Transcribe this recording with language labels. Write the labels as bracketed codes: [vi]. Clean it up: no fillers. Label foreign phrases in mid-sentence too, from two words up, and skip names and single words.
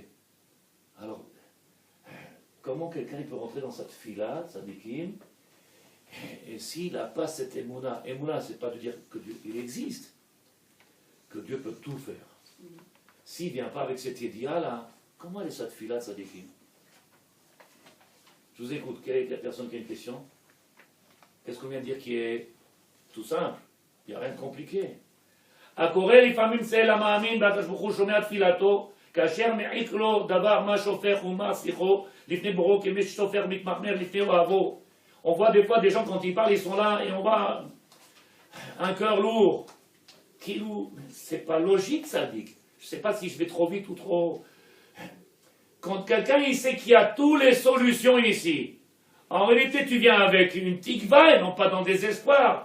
[fr] Alors, comment quelqu'un peut rentrer dans cette fila, tzadikim, et s'il n'a pas cette émouna, émouna, c'est pas de dire que Dieu il existe, que Dieu peut tout faire. S'il ne vient pas avec cette idéal-là, comment elle est cette fila, tzadikim? Je vous écoute, quelle est la personne qui a une question? Qu'est-ce qu'on vient de dire qui est tout simple? Il n'y a rien de compliqué. [he] הקורא לפעמים צל המאמין והקדוש ברוך הוא שומע תפילתו כאשר מעיק לו דבר מה שופך ומה שיחו לפני בוראו כמי שסופר מתמחמר לפני אוהבו. [fr] On voit des fois des gens quand ils parlent ils sont là et on voit un cœur lourd. C'est pas logique ça dit. Je ne sais pas si je vais trop vite ou trop. Quand quelqu'un il sait qu'il y a toutes les solutions ici, en réalité tu viens avec une tikva et non pas dans le désespoir.